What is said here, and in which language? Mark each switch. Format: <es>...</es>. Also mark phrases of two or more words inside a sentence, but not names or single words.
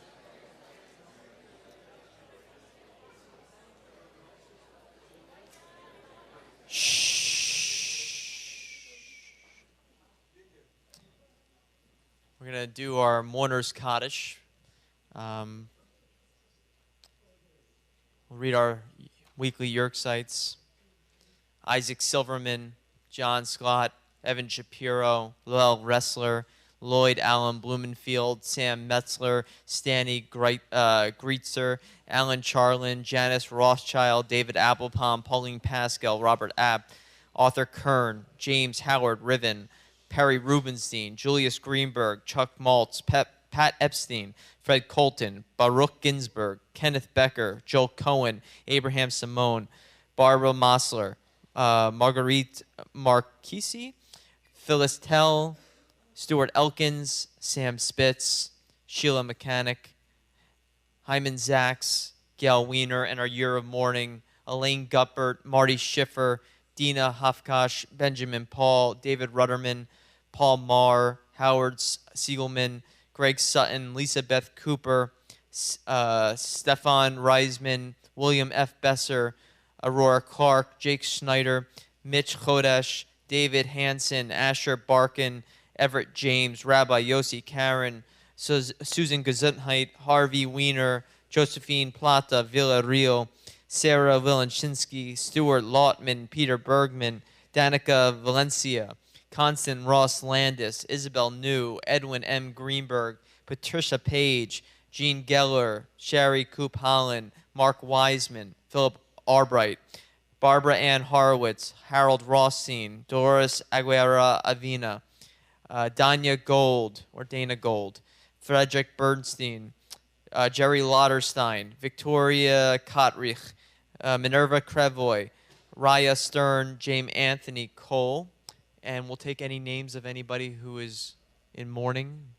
<en>We're going to do our mourner's Kaddish. We'll read our weekly Yerk sites. Isaac Silverman, John Scott, Evan Shapiro, Lowell Ressler, Lloyd Allen Blumenfield, Sam Metzler, Stanley Greitzer, Alan Charlin, Janice Rothschild, David Applepalm, Pauline Pascal, Robert Abt, Arthur Kern, James Howard Riven, Perry Rubenstein, Julius Greenberg, Chuck Maltz, Pat Epstein, Fred Colton, Baruch Ginsburg, Kenneth Becker, Joel Cohen, Abraham Simone, Barbara Mossler, Marguerite Marquisi, Phyllis Tell, Stuart Elkins, Sam Spitz, Sheila Mechanic, Hyman Zaks, Gail Wiener, and our Year of Mourning, Elaine Guppert, Marty Schiffer, Dina Hafkash, Benjamin Paul, David Rudderman, Paul Marr, Howard Siegelman, Greg Sutton, Lisa Beth Cooper, Stefan Reisman, William F. Besser, Aurora Clark, Jake Schneider, Mitch Chodesh, David Hansen, Asher Barkin, Everett James, Rabbi Yossi Karen, Susan Gesundheit, Harvey Wiener, Josephine Plata, Villarreal, Sarah Wilenczynski, Stuart Lautman, Peter Bergman, Danica Valencia, Constant Ross Landis, Isabel New, Edwin M. Greenberg, Patricia Page, Jean Geller, Sherry Coop Holland, Mark Wiseman, Philip Albright, Barbara Ann Horowitz, Harold Rothstein, Doris Aguilera Avina, Dana Gold, Frederick Bernstein, Jerry Lauterstein, Victoria Kotrich, Minerva Crevoy, Raya Stern, James Anthony Cole, and we'll take any names of anybody who is in mourning.</en>